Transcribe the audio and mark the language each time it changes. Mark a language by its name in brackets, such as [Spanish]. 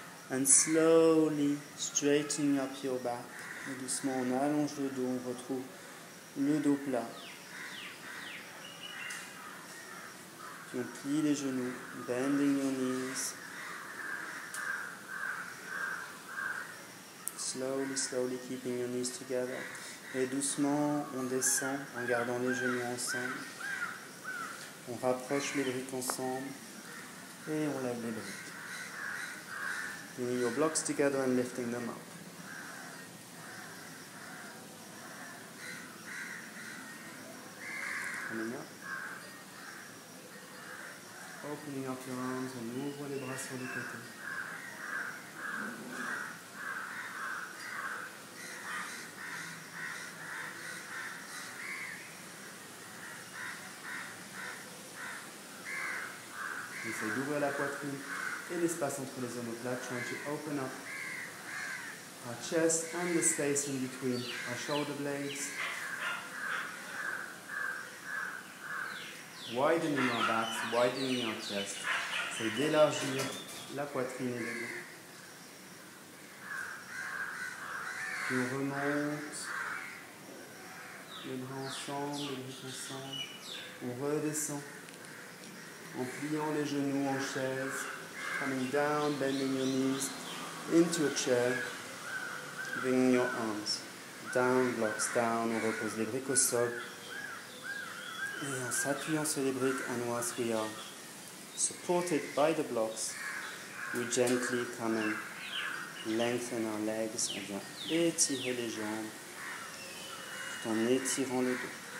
[English] And slowly straightening up your back. [French] Et doucement, on allonge le dos, on retrouve le dos plat. Puis on plie les genoux, bending your knees. [English] Slowly, slowly keeping your knees together. [French] Et doucement, on descend en gardant les genoux ensemble. On rapproche les briques ensemble et on lève les briques. [English] Bringing your blocks together and lifting them up. Coming up. Opening up your arms, [French] on ouvre les bras sur les côtés. On essaye d'ouvrir la poitrine et l'espace entre les omoplates, [English] trying to open up our chest and the space in between our shoulder blades. Widening our backs, widening our chest. [French] C'est d'élargir la poitrine et le dos. Puis on remonte les bras ensemble, les bras ensemble. On redescend en pliant les genoux en chaise. [English] Coming down, bending your knees into a chair. Bringing your arms down, blocks down. [French] On repose les briques au sol. Et en s'appuyant sur les briques, [English] and once we are supported by the blocks, we gently come and lengthen our legs. [French] On vient étirer les jambes tout en étirant le dos.